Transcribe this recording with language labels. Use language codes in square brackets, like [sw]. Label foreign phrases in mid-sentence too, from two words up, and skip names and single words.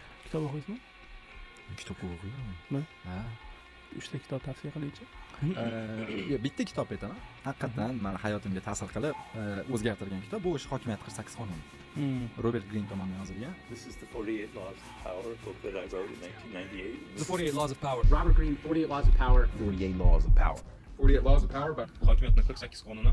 [uz] kitob o'qiysizmi? Kitobga o'qiyman. Ne? Ha. 3 ta kitob tavsiya qilingchi. Bitta kitob aytaman. Haqiqatan meni hayotimga ta'sir qilib, o'zgartirgan kitob bu o'sha hokimiyat 48 qonuni. Robert Greene tomonidan yozilgan. [en] This is the 48 Laws of Power book that I wrote in 1998. The 48 Laws of Power. Robert Greene, 48 Laws of Power. 48 Laws of Power. 48 Laws of Power by [uz] Hokimiyatning 48 qonuni.